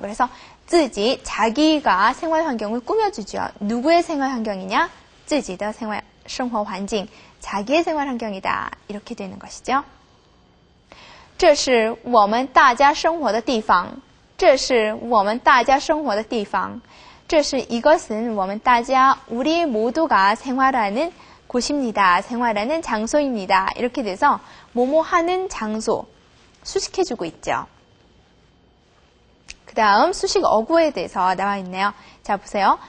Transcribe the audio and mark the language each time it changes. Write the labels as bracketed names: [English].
[Korean] 그래서 自己, 자기가 생활 환경을 꾸며주죠. 누구의 생활 환경이냐? [Chinese] 自己的生活环境, [Korean] 자기의 생활 환경이다. 이렇게 되는 것이죠. [Chinese] 这是我们大家生活的地方.这是我们大家生活的地方. [Korean] 这是 이것은 [Chinese] 我们大家, [Korean] 우리 모두가 생활하는 곳입니다. 생활하는 장소입니다. 이렇게 돼서 뭐뭐 하는 장소 수식해주고 있죠. 그 다음 수식 어구에 대해서 나와 있네요. 자, 보세요.